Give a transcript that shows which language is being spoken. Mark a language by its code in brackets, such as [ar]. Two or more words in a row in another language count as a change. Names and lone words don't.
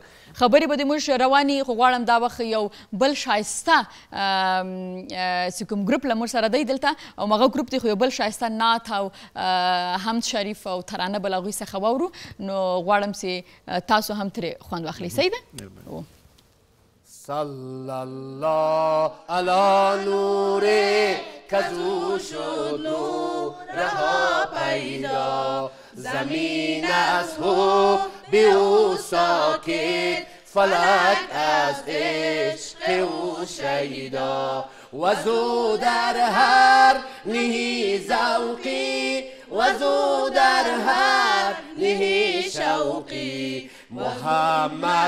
[ps] خبرې به د موږ روانې، خو غواړم دا وخت یو بل ښایسته چې کوم ګروپ له موږ سره دی دلته، او هغه ګروپ دی خو یو بل ښایسته نعت او حمد شریف او ترانه به له هغوی څخه واورو. نو غواړم چې تاسو هم ترې خوند واخلئ. صحیح ده؟ [ar] صلی الله علی نور [fa] کزو شد نورها پیدا، زمین از حب او ساکت، فلک از عشق او شیدا، و زو در هر نهی ذوقی، و زو در هر نهی شوقی، محمد